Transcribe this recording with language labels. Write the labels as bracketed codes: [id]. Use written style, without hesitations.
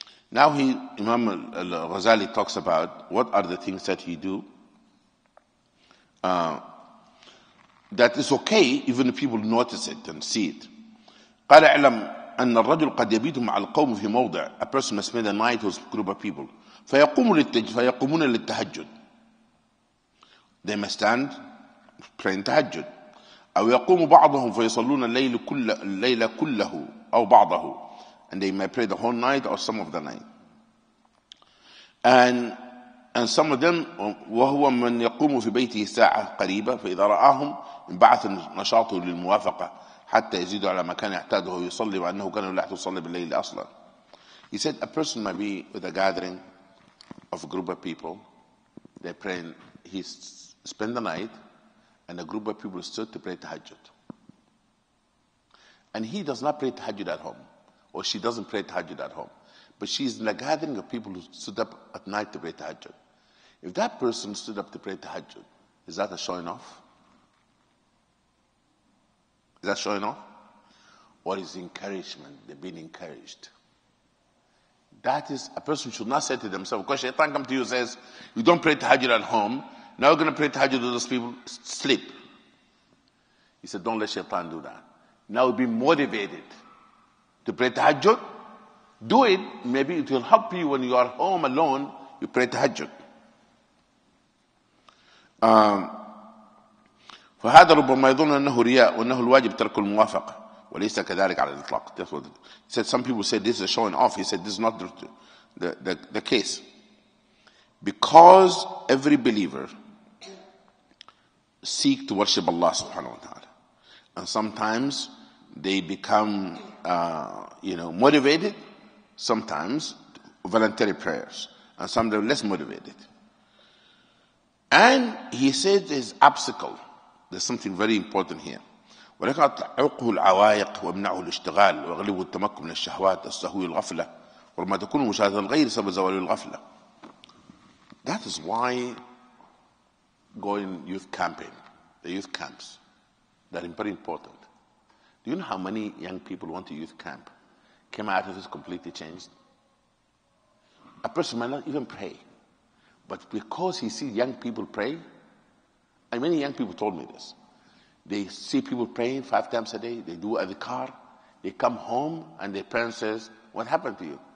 [en] Now Imam Al-Ghazali talks about what are the things that he do that is okay even if people notice it and see it. [ar] قال اعلم أن الرجل قد يبيت مع القوم في موضع. [en] A person must spend a night with a group of people. [ar] فيقومون للتهجد. [en] They must stand praying tahajjud. [ar] أو يقوم بعضهم فيصلون الليل كله أو بعضه. [en] And they may pray the whole night or some of the night. And some of them [ar] وهو من يقوم في بيته ساعة قريبة فإذا رآهم انبعث نشاطه للموافقة حتى يزيد على ما كان يعتاده ويصلي وأنه كان لا يصلي بالليل أصلا. [en] He said a person might be with a gathering of a group of people. They pray. He spend the night, and a group of people stood to pray tahajjud. And he does not pray tahajjud at home, or she doesn't pray tahajjud at home, but she's in a gathering of people who stood up at night to pray tahajjud. If that person stood up to pray tahajjud, is that a showing off? Is that showing off? Or is encouragement? They're being encouraged. That is, a person should not say to themselves, because shaitan comes to you and says, you don't pray tahajjud at home, now you're going to pray tahajjud to those people, sleep. He said, don't let shaitan do that. Now be motivated to pray tahajjud. Do it, maybe it will help you when you are home alone, you pray tahajjud. [ar] فهذا ربما يظن أنه رياء وأنه الواجب ترك الموافقة وليس كذلك على الإطلاق. [en] That's what he said. Some people said this is showing off. He said this is not the case. Because every believer seek to worship Allah subhanahu wa ta'ala. And sometimes they become motivated, sometimes voluntary prayers, and some they're less motivated. And he said there's obstacle. There's something very important here. [ar] ولكن تعوقه العوائق ويمنعه الاشتغال ويغلبه التمكن من الشهوات السهو الغفلة ولما تكون مشاهدة الغير سبب زوال الغفلة. [en] That is why going youth camping, the youth camps, they're very important. Do you know how many young people went to youth camp, came out of this completely changed? A person might not even pray, but because he sees young people pray, and many young people told me this, they see people praying 5 times a day, they do adhkar, they come home and their parents says, what happened to you?